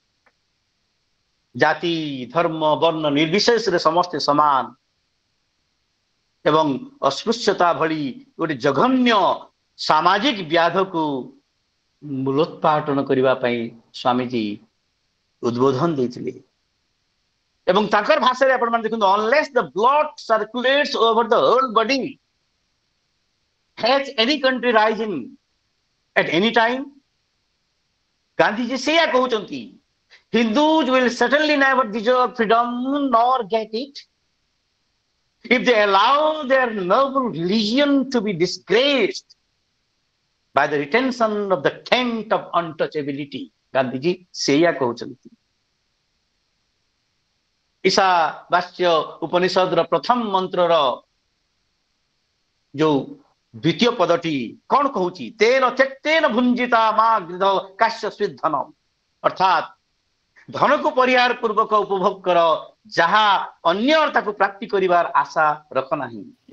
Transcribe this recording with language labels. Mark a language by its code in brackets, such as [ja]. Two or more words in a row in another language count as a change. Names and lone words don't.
[or] ଜାତି ଧର୍ମ ବର୍ଣ୍ଣ ନିର୍ବିଶେଷରେ ସମସ୍ତେ ସମାନ ଏବଂ ଅସ୍ପୃଶ୍ୟତା ଭଳି ଗୋଟେ ଜଘନ୍ୟ ସାମାଜିକ ବ୍ୟାଧକୁ ମୂଲୋତ୍ପାଟନ କରିବା ପାଇଁ ସ୍ୱାମୀଜୀ ଉଦ୍ବୋଧନ ଦେଇଥିଲେ ଏବଂ ତାଙ୍କର ଭାଷାରେ ଆପଣମାନେ ଦେଖନ୍ତୁ [en] unless the blood circulates over the whole body has any country rising at any time [or] ଗାନ୍ଧୀଜୀ ସେଇଆ କହୁଛନ୍ତି [en] Hindus will certainly never deserve freedom nor get it if they allow their noble religion to be disgraced by the retention of the tent of untouchability. [or] ଗାନ୍ଧୀଜୀ ସେଇଆ କହୁଛନ୍ତି ଈଶାବାସ୍ୟ ଉପନିଷଦର ପ୍ରଥମ ମନ୍ତ୍ରର ଯୋଉ ଦ୍ୱିତୀୟ ପଦଟି କଣ କହୁଛି [sa] ତେନ ତ୍ୟକ୍ତେନ ଭୁଞ୍ଜିତା ମା ଗୃଧ କାଶ୍ୟ ସ୍ୱିଧନ [or] ଅର୍ଥାତ୍ ଧନକୁ ପରିହାର ପୂର୍ବକ ଉପଭୋଗ କର ଯାହା ଅନ୍ୟ ତାକୁ ପ୍ରାପ୍ତି କରିବାର ଆଶା ରଖ ନାହିଁ